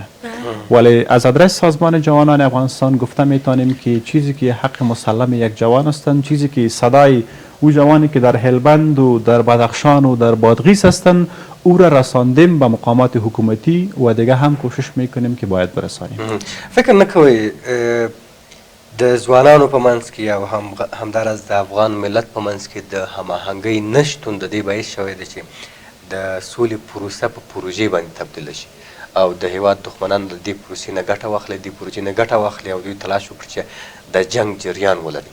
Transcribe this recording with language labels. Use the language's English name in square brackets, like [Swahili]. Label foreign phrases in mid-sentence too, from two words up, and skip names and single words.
[Persian] ولی از آدرس سازمان جوانان افغانستان گفته میتونیم که چیزی که حق مسلم یک جوان هستند، چیزی که صدای او جوانی که در هلبند و در بدخشان و در بادغیس هستند او را رساندیم به مقامات حکومتی و دیگه هم کوشش میکنیم که باید برسانیم. [Pashto] فکر نکوئ د ځوانانو په منځ کې او همداراز د افغان ملت په منځ کې د هماهنګۍ نشتون د دې باعث شوی دی چې د سولې پروسه په پروژې باندې تبدیله شي او د هیواد دښمنان د دې پروسې نه ګټه واخلي، دې پروژې نه ګټه واخلي او دوی تلاش وکړي چې د جنګ جریان ولري.